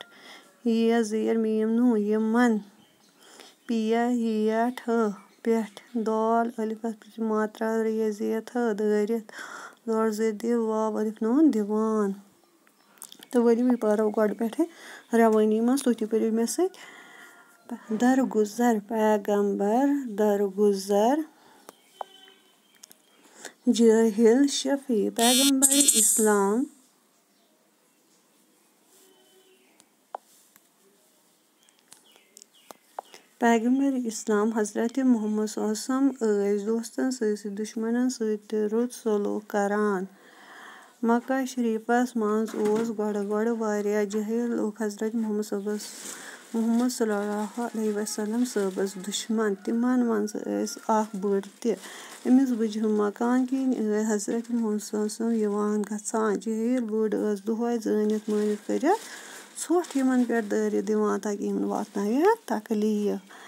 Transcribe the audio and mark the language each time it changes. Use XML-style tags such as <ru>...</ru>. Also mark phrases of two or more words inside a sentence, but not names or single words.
<ks>یِیَس زیر میٖم نوٗن یِمن پِیا ہِیا پٮ۪ٹھ دال الف اَتھ پٮ۪ٹھ چھِ ماترا رِیا زیر دٲرِتھ دال زیر دِ واو الف نوٗن دِوان تہٕ ؤلِو یہِ پَرو گۄڈٕ پٮ۪ٹھَے رَوٲنی منٛز تُہۍ تہِ پٔرِو مےٚ سۭتۍ درگزر پیغمبر درگزر جٲہِل شفیع پیغمبر اسلام پیغمبر اسلام حضرت محمد صلی اللہ علیہ وسلم ٲسۍ دوستن سۭتۍ دُشمنن سۭتۍ تہِ رُت سلوٗک کران مکہ شریٖفس منٛز اوس گۄڈٕ واریاہ جٲہِل لُکھ حضرت محمد صلی اللہ علیہ وسلم صٲبس دُشمن تِمن منٛز ٲسۍ اکھ بٔڑ تہِ أمِس بُجہِ مکان کِنۍ ٲسۍ حضرت محمد صلی اللہ علیہ وسلم یِوان گژھان جٲہِل بٔڑ ٲس دۄہے زٲنِتھ مٲنِتھ کٔرِتھ ژھۄٹھ یِمن پٮ۪ٹھ دٲرِتھ دِوان تاکہِ یِم واتناوِ تکلیٖف</ks>